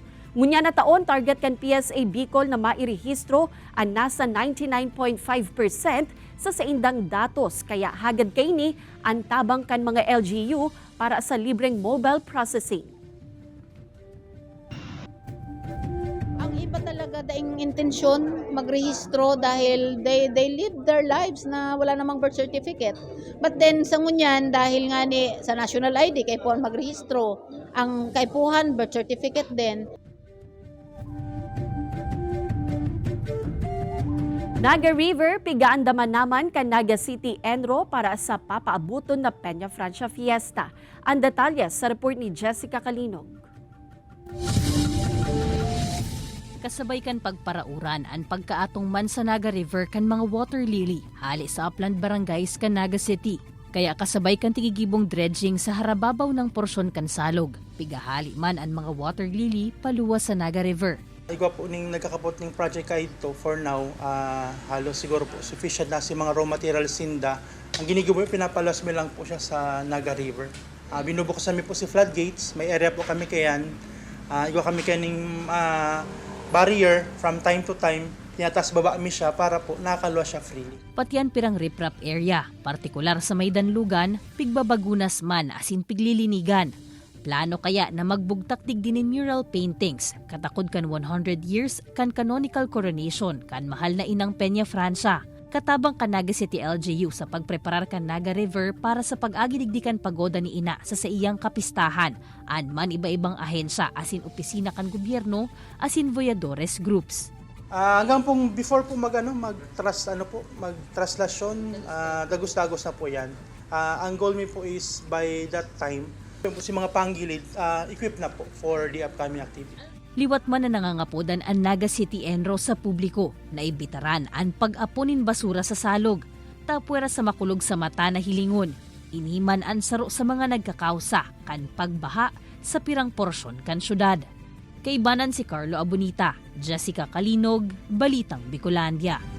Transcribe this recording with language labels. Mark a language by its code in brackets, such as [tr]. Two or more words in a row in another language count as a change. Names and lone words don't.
[bik] Ngunya na taon, target kan PSA Bicol na mairehistro ang nasa 99.5% sa saindang datos. Kaya hagad kay ni ang tabang kan mga LGU para sa libreng mobile processing. Ang iba talaga daing intensyon magrehistro dahil [en] they live their lives [bik] na wala namang birth certificate. [en] But then [bik] sa ngunyan dahil nga ni sa [en] national ID [bik] kay puan magrehistro, ang kaipuhan birth certificate din. Naga River, pigaandaman naman kan Naga City Enro para sa papaabuton na Peña Francia Fiesta. Ang detalye sa report ni Jessica Kalinog. Kasabay kan pagparauran ang pagkaatong man sa Naga River kan mga [en] water lily [bik] hali sa upland barangays kan Naga City. Kaya kasabay kan tigigibong dredging sa harababaw ng porsyon kan salog. Pigahali man ang mga [en] water lily [bik] paluwas sa Naga River. Igwa po ning nagkakapot ning project kahit to [en] for now, [bik] halos siguro po sufficient na si mga raw materials sinda. Ang ginigubo pinapalas mo lang po siya sa Naga River. Binubukas kami po si floodgates, may area po kami kayan. Igwa kami kaning barrier [en] from time to time, [bik] tinatas baba mi siya para po nakakalwa siya freely. Patiyan pirang [en] riprap area, [bik] partikular sa may danlugan, pigbabagunas man asin piglilinigan. Plano kaya na magbugtak digdinin [en] mural paintings, [bik] katakod kan 100 years kan [en] canonical coronation [bik] kan mahal na inang Peña Francia. Katabang kan Naga City LGU sa pagpreparar kan Naga River para sa pag-agidigdikan pagoda ni ina sa iyang kapistahan. Anman iba-ibang ahensya asin opisina kan gobyerno asin voyadores groups. Hanggang pong before po magtraslasyon, dagos-dagos na po yan. Ang goal mi po [en] is by that time, [bik] si mga panggilid, equipped na po [en] for the upcoming activity. [bik] Liwat man na nangangapodan ang Naga City Enro sa publiko na ibitaran ang pag-apunin basura sa salog, tapwera sa makulog sa mata na hilingon, iniman ang saro sa mga nagkakausa kan pagbaha sa pirang porsyon kan syudad. Kaibanan si Carlo Abunita, Jessica Kalinog, Balitang Bicolandia.